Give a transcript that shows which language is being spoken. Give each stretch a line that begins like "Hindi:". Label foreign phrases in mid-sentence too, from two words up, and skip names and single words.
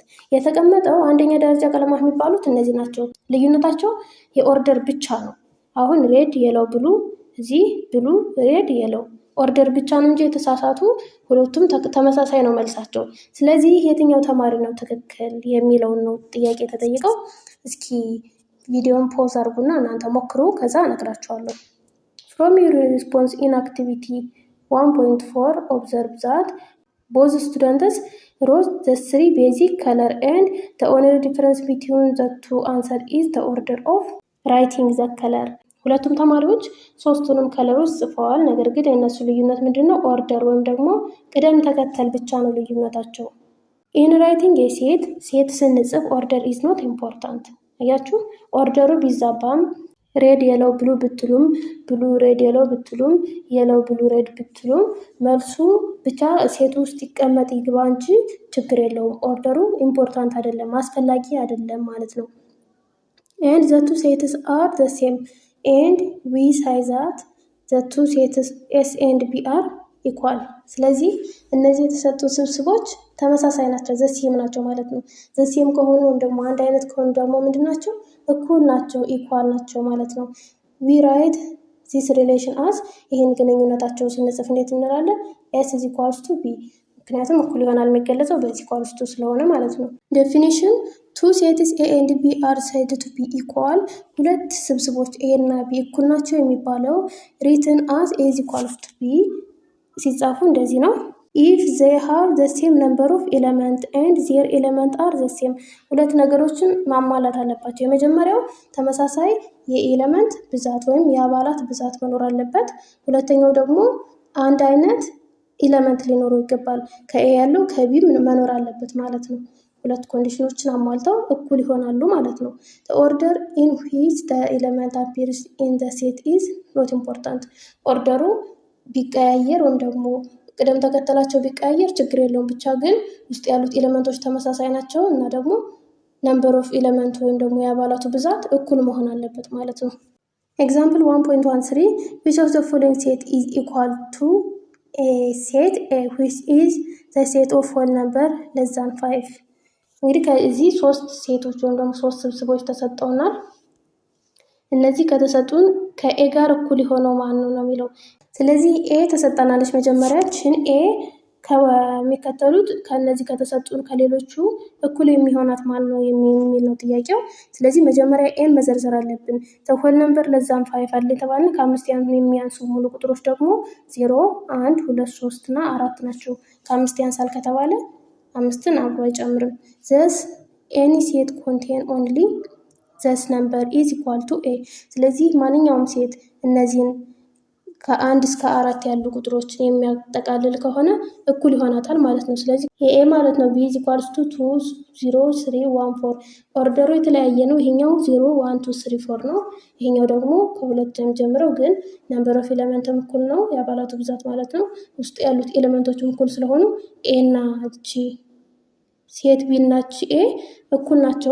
Amharic: የተቀመጠው አንደኛ ደረጃ ቀለማት የሚባሉት እነዚህ ናቸው። ልዩነታቸው የኦርደር ብቻ ነው። አሁን
English: red yellow blue፣
Amharic: እዚህ
English: blue red yellow order
Amharic: ብቻ ነው እንጂ የተሳሳቱ ሁለቱም ተመሳሳይ ነው መልሳቸው። ስለዚህ የትኛው ተማሪ ነው ትክክል የሚለውን ነው ጥያቄ ተጠይቀው። እስኪ ቪዲዮን ፖዝ አድርጉና እናንተ ሞክሩ፣ ከዛ እነግራችኋለሁ።
English: From your response in activity 1.4 observe that both students wrote the 3 basic color and the only difference between the two answers is the order of writing the color.
Amharic: ሁለቱም ተማሪዎች ሶስቱንም ከለሮች ጽፈዋል። ነገር ግን የእነሱ ልዩነት ምንድነው? ኦርደር ወይም ደግሞ ቅደም ተከተል ብቻ ነው ልዩነታቸው።
English: in writing set
Amharic: ስንጽፍ
English: order is not important።
Amharic: አያችሁ፣ ኦርደሩ ቢዛባም
English: red yellow blue
Amharic: ብትሉም
English: blue red yellow
Amharic: ብትሉም
English: yellow blue red
Amharic: ብትሉም መልሱ ብቻ ሴቱ ውስጥ ይቀመጥ ይግባ እንጂ ችግር የለውም። ኦርደሩ ኢምፖርታንት አይደለም፣ አስፈላጊ አይደለም ማለት ነው።
English: and the two sets are the same and we say that the two sets S and B are equal.
Amharic: ስለዚህ እነዚህ የተሰጡ ስብስቦች ተመሳሳይ ናቸው፣
English: the same
Amharic: ናቸው ማለት ነው።
English: the same
Amharic: ከሆኑ ወይም ደግሞ አንድ አይነት ከሆኑ ደግሞ ምንድን ናቸው? እኩል ናቸው፣ ኢኳል ናቸው ማለት ነው።
English: we write this relation as
Amharic: ይህን ግንኙነታቸውን ስንጽፍ እንዴት እንላለን?
English: S is equals to B፣
Amharic: ምክንያቱም እኩል ይሆናል የሚገለጸው በዚህ
English: equals to
Amharic: ስለሆነ ማለት ነው።
English: definition two sets A and B are said to be equal።
Amharic: ሁለት ስብስቦች A እና B እኩል ናቸው የሚባለው
English: written as A is equals to B
Amharic: ሲጻፉ እንደዚህ ነው።
English: if they have the same number of element and their element are the same።
Amharic: ሁለት ነገሮችን ማሟላት አለባቸው። የመጀመሪያው ተመሳሳይ የኤሌመንት ብዛት ወይም የአባላት ብዛት መኖር አለበት። ሁለተኛው ደግሞ አንድ አይነት ኤሌመንት ሊኖረው ይገባል። ከኤ ያለው ከቢ መኖር አለበት ማለት ነው። ሁለት ኮንዲሽኖችን አሟልተው እኩል ይሆናሉ ማለት ነው።
English: the order in which the element appears in the set is not important።
Amharic: ኦርደሩ ቢቀያየር ወይም ደግሞ ቅደም ተከተላቸው ቢቀያየር ችግር የለውም። ብቻ ግን ውስጥ ያሉት ኤሌመንቶች ተመሳሳይ ናቸው እና ደግሞ
English: number of element
Amharic: ወይም ደግሞ የአባላቱ ብዛት እኩል መሆን አለበት ማለት ነው። ኤግዛምፕል 1.13
English: which of the following set is equal to a set A which is the set of whole number less than 5።
Amharic: እንግዲህ ከዚህ ሶስት ሴቶች ወይም ደግሞ ሶስት ስብስቦች ተሰጠውናል። እነዚህ ከተሰጡን ከኤ ጋር እኩል የሆነው ማን ነው ነው የሚለው። ስለዚህ ኤ ተሰጠናለች መጀመሪያችን። ኤ ከሚከተሉት ከነዚህ ከተሰጡን ከሌሎቹ እኩል የሚሆናት ማን ነው የሚል ነው ጥያቄው። ስለዚህ መጀመሪያ ኤን መዘርዘር አለብን።
English: whole number
Amharic: ለዛም 5 አለ የተባልን ከአምስት የሚያንሱ ሙሉ ቁጥሮች ደግሞ 0፣ 1፣ 2፣ 3 እና 4 ናቸው። ከአምስት ያንሳል ከተባለ አምስትን አብሮ አይጨምርም።
English: thus any set contain only this number is equal to A።
Amharic: ስለዚህ ማንኛውም ሴት እነዚህን ከ1 እስከ 4 ያሉ ቁጥሮችን የሚያጠቃልል ከሆነ እኩል ይሆናታል ማለት ነው። ስለዚህ የኤ ማለት ነው
English: B is equals to 2 0 3 1 4።
Amharic: ኦርደሩ የተለያየ ነው። ይሄኛው 0 1 2 3 4 ነው። ይሄኛው ደግሞ ከሁለት የሚጀምረው ግን
English: number of elementም
Amharic: እኩል ነው፣ የአባላቱ ብዛት ማለት ነው። ውስጥ ያሉት ኤሌመንቶችም እኩል ስለሆኑ ኤ እና ጂ ሴት ቢ እና ኤ እኩል ናቸው